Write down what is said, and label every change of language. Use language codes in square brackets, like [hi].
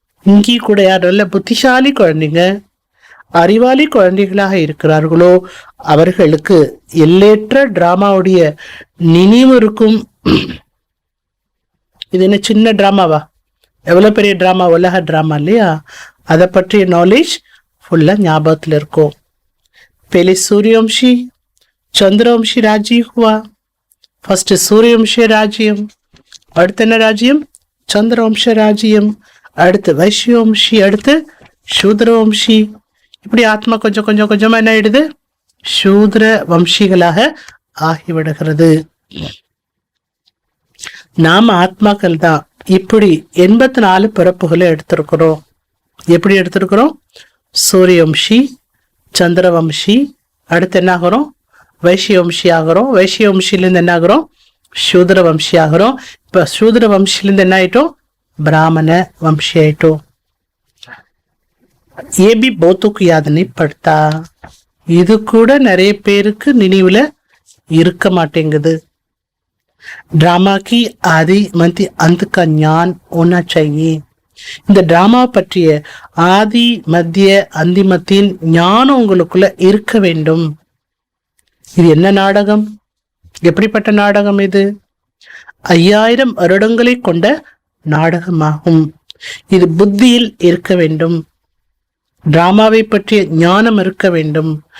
[ta] இங்கி கூட யார் நல்ல புத்திசாலி குழந்தைங்க, அறிவாளி குழந்தைகளாக இருக்கிறார்களோ அவர்களுக்கு எல்லையற்ற டிராமாவுடைய நினைவு இருக்கும். இது என்ன சின்ன டிராமாவா? எவ்வளவு பெரிய டிராமா, உலக டிராமா இல்லையா? அதை பற்றிய நாலேஜ் ஃபுல்லா ஞாபகத்துல இருக்கும். [hi] पहले सूर्यवंशी चंद्रवंशी राज्य हुआ. फर्स्ट सूर्यवंश राज्यम, [ta] அடுத்த என்ன ராஜ்யம்? சந்திரவம்ச ராஜ்யம். அடுத்து வைஷ்யவம்சி, அடுத்து சூத்ரவம்சி. இப்படி ஆத்மா கொஞ்சம் கொஞ்சம் கொஞ்சமா என்ன ஆயிடுது? சூத்ர வம்சிகளாக ஆகிவிடுகிறது. நாம ஆத்மாக்கள் தான் இப்படி 84 பிறப்புகளை எடுத்திருக்கிறோம். எப்படி எடுத்திருக்கிறோம்? சூரியவம்சி, சந்திரவம்சி, அடுத்து என்ன ஆகிறோம்? வைஷ்யவம்சி ஆகிறோம். வைஷ்யவம்சிலேருந்து என்ன ஆகிறோம்? சூத்ர வம்சி ஆகிறோம். இப்ப சூத்ர வம்சிலேருந்து என்ன ஆயிட்டோம்? பிராமண வம்சி ஆயிட்டோம். [hi] ये भी बहुतों को याद नहीं पड़ता. [ta] இது கூட நிறைய பேருக்கு நினைவுல இருக்க மாட்டேங்குது. [hi] டிராமா की आदि मध्य अंत का ज्ञान होना चाहिए. [ta] இந்த டிராமா பற்றிய ஆதி மத்திய அந்திமத்தின் ஞானம் உங்களுக்குள்ள இருக்க வேண்டும். இது என்ன நாடகம்? எப்படிப்பட்ட நாடகம் இது? 5000 வருடங்களை கொண்ட நாடகமாகும். இது புத்தியில் இருக்க வேண்டும். டிராமாவை பற்றிய ஞானம் இருக்க வேண்டும்.